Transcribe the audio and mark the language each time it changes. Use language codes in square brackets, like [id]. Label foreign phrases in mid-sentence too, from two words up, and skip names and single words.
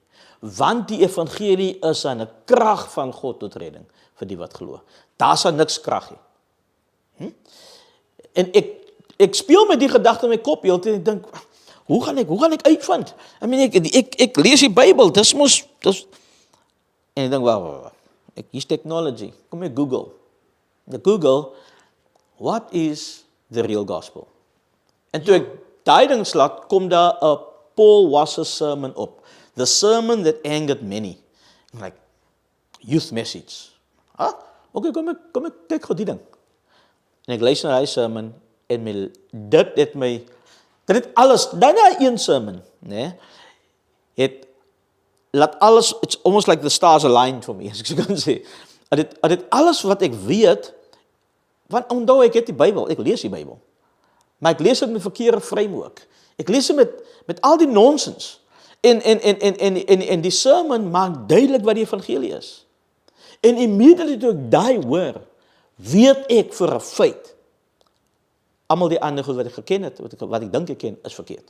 [af] Want die evangelie is aan 'n krag van God tot redding, vir die wat glo. Daar's niks krag nie. En ek speel met die gedagte in my kop, heeltyd, en ek dink, hoe gaan ek uitvind? Ek lees die Bybel, dis, en ek dink, wow, ek [en] use technology, [af] kom ek Google. [en] Google, what is the real gospel? En toe ek daai ding slaat, kom daar 'n Paul Wasser sermon op. The sermon that angered many. I'm like, youth message. [af] Okay, kom ek kyk gou die ding. En ek luister na die sermon, en dit het alles, daarna een sermon, né? Laat alles, [en] it's almost like the stars aligned for me, [af] as ek so kan sê. Het alles wat ek weet, want onthou ek het die Bybel, ek lees die Bybel, maar ek lees dit met verkeerde framework. Ek lees dit met al die nonsens. En die sermon maak duidelik wat die evangelie is. En immediately toe ek daai hoor, weet ek vir 'n feit, almal die ander goed wat ek geken het, wat ek dink ek ken, is verkeerd.